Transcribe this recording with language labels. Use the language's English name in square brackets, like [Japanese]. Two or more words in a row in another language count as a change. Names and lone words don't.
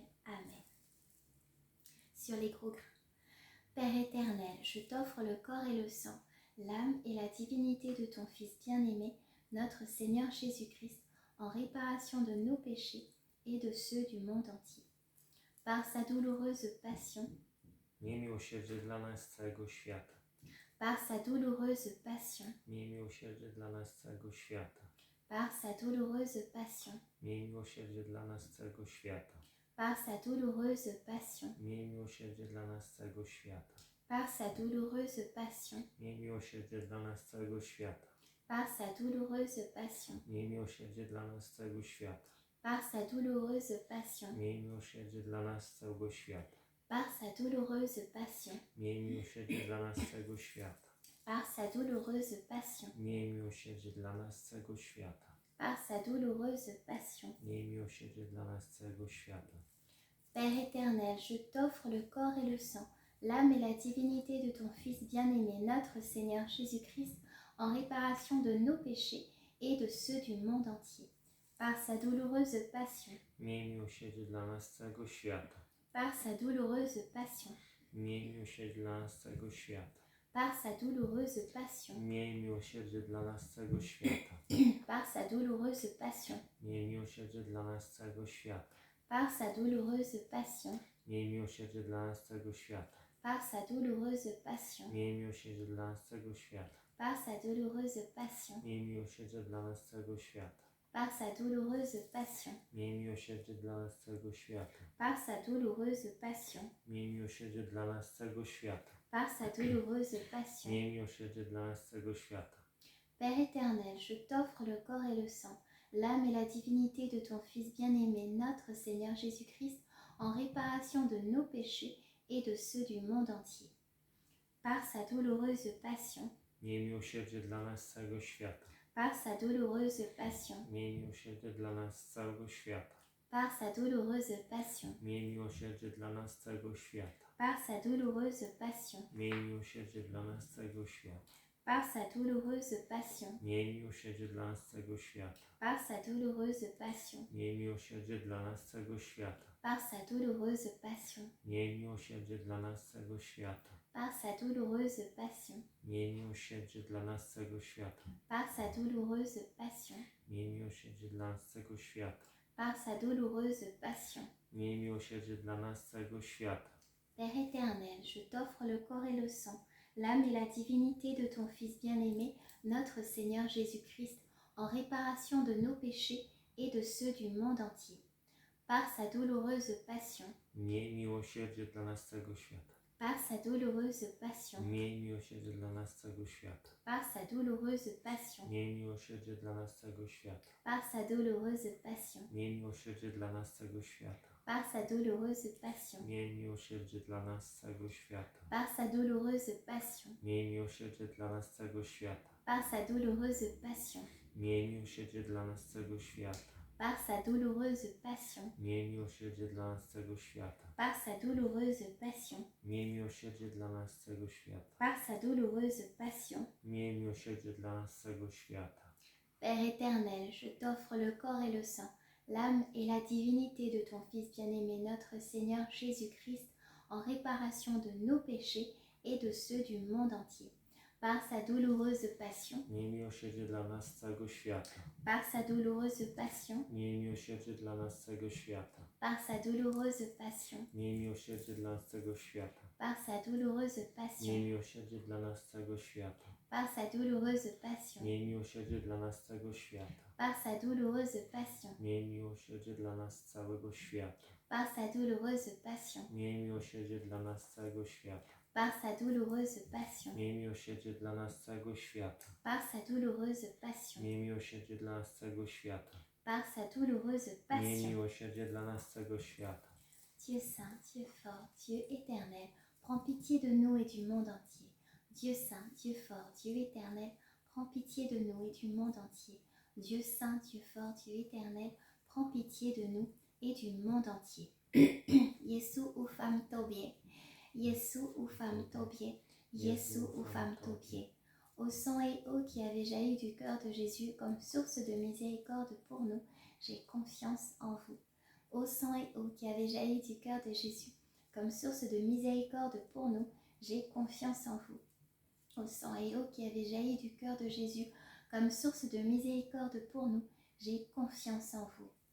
[French] Amen. Sur les gros grains. Père éternel, je t'offre le corps et le sang, l'âme et la divinité de ton Fils bien-aimé, notre Seigneur Jésus-Christ, en réparation de nos péchés et de ceux du monde entier. Par sa douloureuse passion, [Polish] Miej miłosierdzie dla nas całego świata. [French] par sa douloureuse passion, [Polish] Miej miłosierdzie dla nas całego świata. [French] par sa douloureuse passion, [Polish] Miej miłosierdzie dla nas całego świata. [French] par sa douloureuse passion, [Polish] Miej miłosierdzie dla nas całego świata. [French] par sa douloureuse passion, [Polish] Miej miłosierdzie dla nas całego świata. [French] par sa douloureuse passion, [Polish] Miej miłosierdzie dla nas całego świata. [French] par sa douloureuse passion, [Polish] Miej miłosierdzie dla nas całego świata. [French] par sa douloureuse passion, [Polish] Miej miłosierdzie dla nas całego świata. [French] par sa douloureuse passion, [Polish] Miej miłosierdzie dla nas całego świata. [French] par sa douloureuse passion. [Polish] Miej miłosierdzie dla nas całego świata. [French] Père éternel, je t'offre le corps et le sang, l'âme et la divinité de ton Fils bien-aimé, notre Seigneur Jésus-Christ, en réparation de nos péchés et de ceux du monde entier. Par sa douloureuse passion, [Polish] Miej miłosierdzie dla nas całego świata. [French] par sa douloureuse passion, [Polish] Miej miłosierdzie dla nas całego świata. [French] par sa douloureuse passion, [Polish] Miej miłosierdzie dla nas całego świata. [French] par sa douloureuse passion, [Polish] Miej miłosierdzie dla nas całego świata. [French] par sa douloureuse passion, [Polish] Miej miłosierdzie dla nas całego świata. [French] par sa douloureuse passion, [Polish] Miej miłosierdzie dla nas całego świata. [French] par sa douloureuse passion, [Polish] Miej miłosierdzie dla nas całego świata. [French] par sa douloureuse passion, [Polish] Miej miłosierdzie dla nas całego świata. [French] par sa douloureuse passion, [Polish] Miej miłosierdzie dla nas całego świata. [French] par sa douloureuse passion. [Polish] Miej miłosierdzie dla nas całego świata. [French] Père éternel, je t'offre le corps et le sang, l'âme et la divinité de ton Fils bien-aimé, notre Seigneur Jésus-Christ, en réparation de nos péchés et de ceux du monde entier. Par sa douloureuse passion, [Polish] Miej miłosierdzie dla nas całego świata. [French] par sa douloureuse passion, [Polish] Miej miłosierdzie dla nas całego świata. [French] par sa douloureuse passion, [Polish] Miej miłosierdzie dla nas całego świata. [French] par sa douloureuse passion, [Polish] Miej miłosierdzie dla nas całego świata. [French] par sa douloureuse passion, [Polish] Miej miłosierdzie dla nas całego świata. [French] par sa douloureuse passion, [Polish] Miej miłosierdzie dla nas całego świata. [French] par sa douloureuse passion, [Polish] Miej miłosierdzie dla nas całego świata. [French] par sa douloureuse passion, [Polish] Miej miłosierdzie dla nas całego świata. [French] par sa douloureuse passion, [Polish] Miej miłosierdzie dla nas całego świata. [French] par sa douloureuse passion. [Polish] Miej miłosierdzie dla nas całego świata. [French] Père éternel, je t'offre le corps et le sang, l'âme et la divinité de ton Fils bien-aimé, notre Seigneur Jésus-Christ, en réparation de nos péchés et de ceux du monde entier. Par sa douloureuse passion, [Polish] Miej miłosierdzie dla nas całego świata. [French] par sa douloureuse passion, [Polish] Miej miłosierdzie dla nas całego świata. [French] par sa douloureuse passion, [Polish] Miej miłosierdzie dla nas całego świata. [French] par sa douloureuse passion, [Polish] Miej miłosierdzie dla nas całego świata. [French] par sa douloureuse passion, [Polish] Miej miłosierdzie dla nas całego świata. [French] par sa douloureuse passion, [Polish] Miej miłosierdzie dla nas całego świata. [French] par sa douloureuse passion, [Polish] Miej miłosierdzie dla nas całego świata. [French] par sa douloureuse passion, [Polish] Miej miłosierdzie dla nas całego świata. [French] par sa douloureuse passion, [Polish] Miej miłosierdzie dla nas całego świata. [French] par sa douloureuse passion. [Polish] Miej miłosierdzie dla nas całego świata. [French] Père éternel, je t'offre le corps et le sang, l'âme et la divinité de ton Fils bien-aimé, notre Seigneur Jésus-Christ, en réparation de nos péchés et de ceux du monde entier. Par sa douloureuse passion, [Polish] Miej miłosierdzie dla nas całego świata. [French] par sa douloureuse passion, [Polish] Miej miłosierdzie dla nas całego świata. [French] par sa douloureuse passion, [Polish] Miej miłosierdzie dla nas całego świata. [French] par sa douloureuse [Polish] Miej [French] passion, [Polish] miłosierdzie dla nas całego świata. [French] par sa douloureuse passion, [Polish] Miej miłosierdzie dla nas całego świata. [French] par sa douloureuse passion, [Polish] Miej miłosierdzie dla nas całego świata. [French] par sa douloureuse passion, [Polish] Miej miłosierdzie dla nas całego świata. [French] par sa douloureuse passion, [Polish] Miej miłosierdzie dla nas całego świata. [French] par sa douloureuse passion, [Polish] Miej miłosierdzie dla nas całego świata. [French] par sa douloureuse [Polish] Miej [French] passion. [Polish] miłosierdzie dla nas całego świata. [French] Dieu saint, Dieu fort, Dieu éternel, prends pitié de nous et du monde entier. Dieu saint, Dieu fort, Dieu éternel, prends pitié de nous et du monde entier. Dieu saint, Dieu fort, Dieu éternel, prends pitié de nous et du monde entier. [Polish] Yesu ufam tobie, Yesu ufam tobie, Yesu ufam tobie. [French] Au sang et eau qui avait jailli du cœur de Jésus comme source de miséricorde pour nous, j'ai confiance en vous. Au sang et eau qui avait jailli du cœur de Jésus comme source de miséricorde pour nous, j'ai confiance en vous. Au sang et eau qui avait jailli du cœur de Jésus comme source de miséricorde pour nous, j'ai confiance en vous.